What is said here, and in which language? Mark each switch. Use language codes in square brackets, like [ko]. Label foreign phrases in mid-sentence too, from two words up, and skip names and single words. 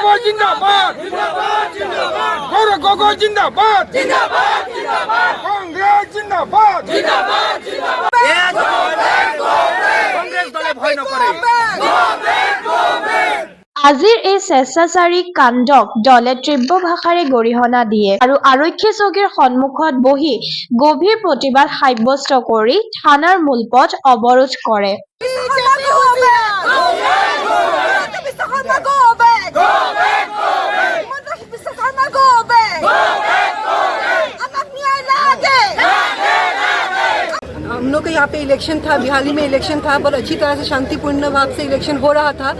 [as] আজিৰ এই স্বেচ্ছাচাৰী কাণ্ডক দলে তীব্ৰ ভাষাৰে গৰিহণা দিয়ে আৰু আৰক্ষী চকীৰ সন্মুখত বহি গভীৰ প্ৰতিবাদ সাব্যস্ত কৰি থানাৰ মূলপথ অৱৰোধ কৰে। [hi] हम लोग का यहाँ पे इलेक्शन था, बिहाली में इलेक्शन था, बहुत अच्छी तरह से शांतिपूर्ण भाव से इलेक्शन हो रहा था।